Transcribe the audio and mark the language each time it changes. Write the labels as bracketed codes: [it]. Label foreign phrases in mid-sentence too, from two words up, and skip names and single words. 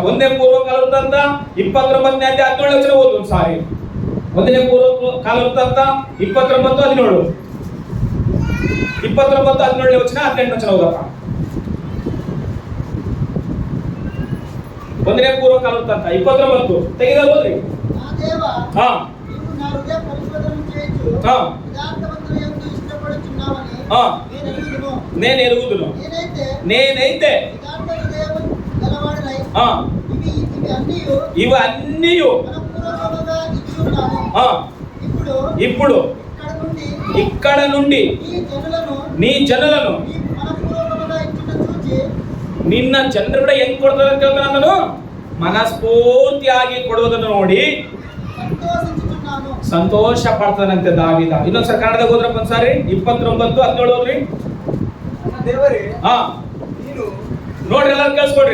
[kn] 1ನೇ ಪೂರ್ವಕಾಲವೃತ್ತಾಂತ 29ನೇ ಅಧ್ಯಾಯ 17 ವಚನ ಓದು ಸಾರಿ. 1ನೇ ಪೂರ್ವಕಾಲವೃತ್ತಾಂತ 29:17, 29:17 ವಚನ, 18 ವಚನ ಓದಪ್ಪ. 1ನೇ ಪೂರ್ವಕಾಲವೃತ್ತಾಂತ 29 ತೆಗೆದ ಓದ್ರಿ. [te] నేనైతే ఇవన్నీయు ఉన్నాను. ఆ, ఇప్పుడు ఇప్పుడు ఇక్కడ నుండి నీ జనులను [kn] ನಿನ್ನ ಜನರುಗಳ ಹೆಂಗ್ ಕೊಡ್ತಾರೆ ಅಂತ ಹೇಳ್ತಾನೆ ಆತನು. ಮನಸ್ಫೂರ್ತಿಯಾಗಿ ಕೊಡುವುದನ್ನು ನೋಡಿ ಸಂತೋಷ ಪಡ್ತಾನಂತೆ ದಾವೀದ. ಇನ್ನೊಂದ್ಸರಿ ಕನ್ನಡದಾಗ ಹೋದ್ರಪ್ಪ ಒಂದ್ಸಾರಿ 29:17 ಹೋದ್ರಿ. ಹಾ ನೋಡ್ರಿ, ಎಲ್ಲ ಕೇಳಿಸ್ಕೊಡ್ರಿ.